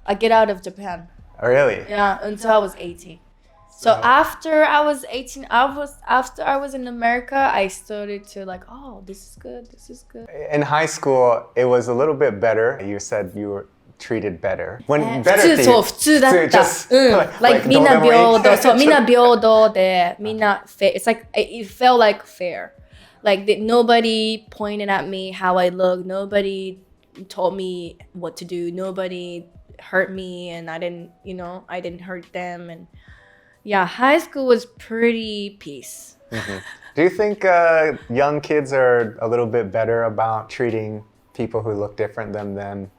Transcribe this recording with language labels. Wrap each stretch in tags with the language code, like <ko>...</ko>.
<en>I get out of Japan. Oh, really? Yeah, until I was 18. So after I was 18, after I was in America, I started to oh, this is good. In high school, it was a little bit better. You said you were treated better. When better</en> <ja>普通そう普通だった みんな平等そうみんな平等でみんな</ja> <en>fair. It's it felt like fair. Nobody pointed at me how I look. Nobody told me what to do. Nobody hurt me, and I didn't hurt them. And yeah, high school was pretty peace. Mm-hmm. Do you think young kids are a little bit better about treating people who look different than them?</en>